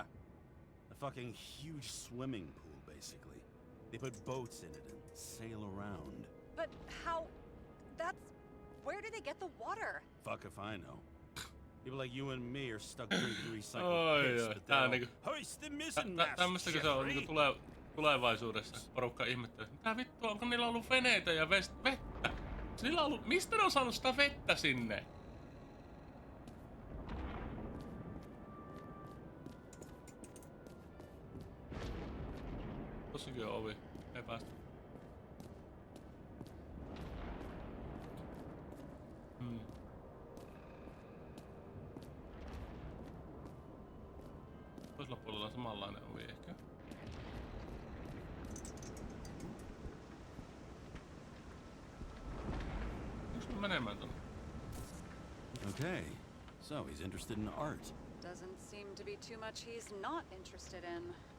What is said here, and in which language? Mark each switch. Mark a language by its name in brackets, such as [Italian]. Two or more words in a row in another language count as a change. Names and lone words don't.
[English] A fucking huge swimming pool, basically. They put boats in it and sail around. But how... That's... Where do they get the water? Fuck if I know. People like you and me are stuck drinking recycled piss, but they'll hoist the missing mast, [Finnish] Tämmöstäkö se on niinku tulevaisuudessa? Porukka ihmettelee. Mitä vittua, onko niillä ollut veneitä ja vettä? Niillä on ollut... Mistä ne on saanut sitä vettä sinne? Tossakin on ovi. Ei päästä. Toisella puolella on samanlainen ovi ehkä. Onks mä menemään tonne? [English] Okay, so he's interested in art. Doesn't seem to be too much he's not interested in.